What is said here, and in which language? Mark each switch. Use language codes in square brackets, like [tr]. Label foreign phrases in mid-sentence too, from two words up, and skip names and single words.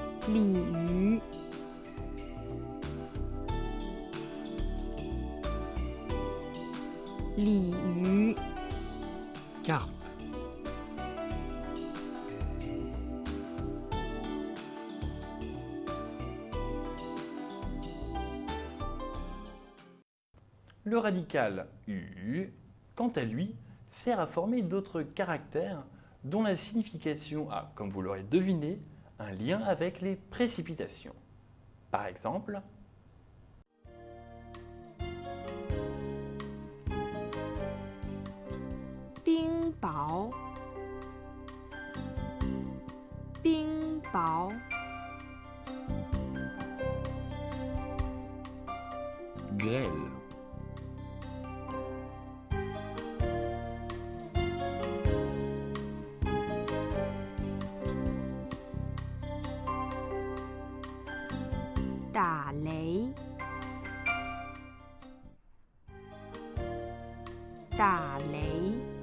[zh] 鲤鱼，鲤鱼， [fr] carpe, Le radical U, quant à lui, sert à former d'autres caractères dont la signification a, comme vous l'aurez deviné, un lien avec les précipitations. Par exemple, [zh] 冰雹，冰雹， [fr] grêle, [zh] 打雷，打雷，